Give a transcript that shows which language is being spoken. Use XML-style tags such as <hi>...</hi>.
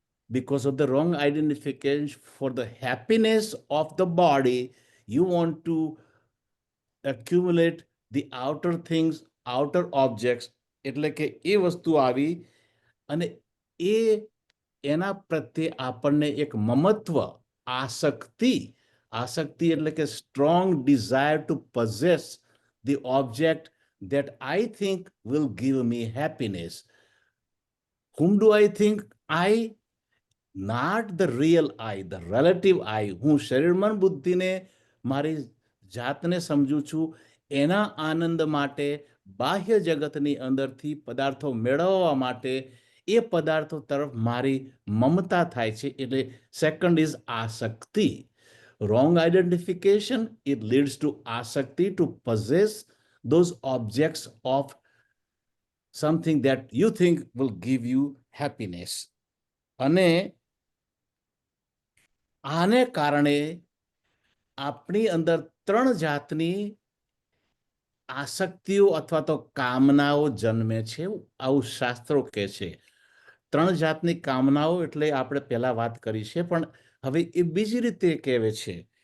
<en>Because of the wrong identification, for the happiness of the body, you want to accumulate the outer things, outer objects.</en> <gu>એટલે કે એ વસ્તુ આવી અને એ એના પ્રત્યે આપણને એક મમત્વ, આસક્તિ. આસક્તિ એટલે કે</gu> <en>Strong desire to possess the object that I think will give me happiness. Whom do I think? I, not the real I, the relative I.</en> <gu>હું શરીર મન બુદ્ધિને, મારી જાતને સમજું છું. એના આનંદ માટે બાહ્ય જગતની અંદરથી પદાર્થો મેળવવા માટે એ પદાર્થો તરફ મારી મમતા થાય છે. એટલે</gu> <en>Second is આસક્તિ. Wrong identification, it leads to asakti, to possess those objects of something that you think will give you happiness.</en> <gu>અને આને કારણે આપણી અંદર 3 જાતની આસક્તિઓ અથવા તો કામનાઓ જન્મે છે, આવું શાસ્ત્રો કહે છે. 3 જાતની કામનાઓ એટલે આપણે પહેલા વાત કરી છે, પણ હવે એ બીજી રીતે કહેવે છે.</gu>